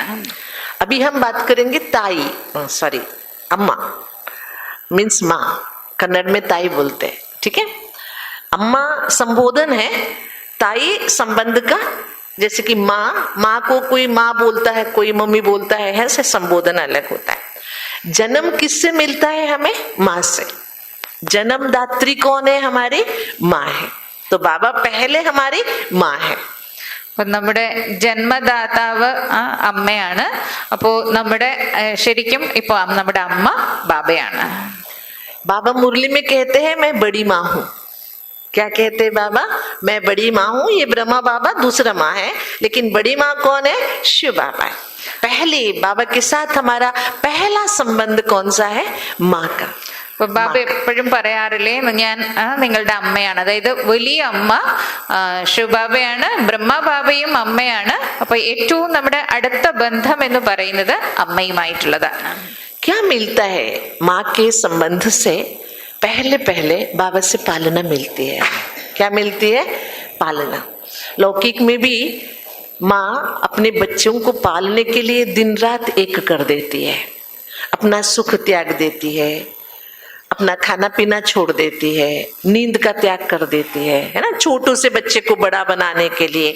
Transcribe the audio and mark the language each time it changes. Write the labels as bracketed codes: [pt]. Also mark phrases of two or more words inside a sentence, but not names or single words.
[hi] अभी हम बात करेंगे ताई, सॉरी अम्मा मीन्स माँ, कन्नड़ में ताई बोलते हैं, ठीक है. अम्मा संबोधन है, ताई संबंध का, जैसे कि माँ को कोई माँ बोलता है, कोई मम्मी बोलता है, ऐसे संबोधन अलग होता है. जन्म किससे मिलता है हमें? माँ से. जन्मदात्री कौन है? हमारी माँ है. तो बाबा पहले हमारी माँ है. [ml] അപ്പൊ നമ്മുടെ ജന്മദാതാവ് അമ്മയാണ്. അപ്പോ നമ്മുടെ ശരിക്കും ഇപ്പൊ നമ്മുടെ അമ്മ ബാബയാണ്. [hi] बाबा मुरली में कहते हैं मैं बड़ी माँ हूँ. क्या कहते हैं बाबा? मैं बड़ी माँ हूँ. ये ब्रह्मा बाबा दूसरा माँ है, लेकिन बड़ी माँ कौन है? शिव बाबा है. पहले बाबा के साथ हमारा पहला संबंध कौन सा है? माँ का. [ml] അപ്പൊ ബാബ എപ്പോഴും പറയാറില്ലേ, ഞാൻ നിങ്ങളുടെ അമ്മയാണ്. അതായത് വലിയ അമ്മ ശിവബാബയാണ്, ബ്രഹ്മബാബയും അമ്മയാണ്. അപ്പൊ ഏറ്റവും നമ്മുടെ അടുത്ത ബന്ധം എന്ന് പറയുന്നത് അമ്മയുമായിട്ടുള്ളതാണ്. [hi] क्या मिलता है? माँ के संबंध से पहले बाबा से पालना मिलती है. क्या मिलती है? पालना. लौकिक में भी माँ अपने बच्चों को पालने के लिए दिन रात एक कर देती है, अपना सुख त्याग देती है, अपना खाना पीना छोड़ देती है, नींद का त्याग कर देती है ना, छोटू से बच्चे को बड़ा बनाने के लिए.